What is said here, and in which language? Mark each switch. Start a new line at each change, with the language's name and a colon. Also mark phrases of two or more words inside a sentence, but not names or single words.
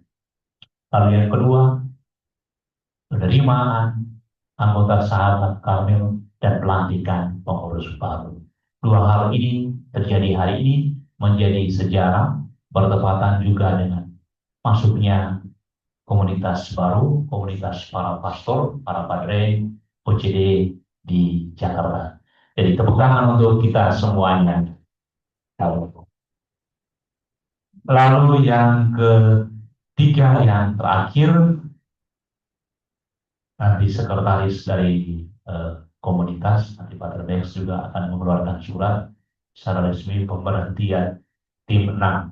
Indonesian: Lalu yang kedua, penerimaan anggota sahabat Karmel dan pelantikan pengurus baru. Dua hal ini terjadi hari ini menjadi sejarah, bertepatan juga dengan masuknya komunitas baru, komunitas para pastor, para padre, OCD di Jakarta. Jadi tepuk tangan untuk kita semuanya. Lalu yang ketiga, yang terakhir, nanti sekretaris dari komunitas, nanti Pater Bex juga akan mengeluarkan surat secara resmi pemberhentian tim 6.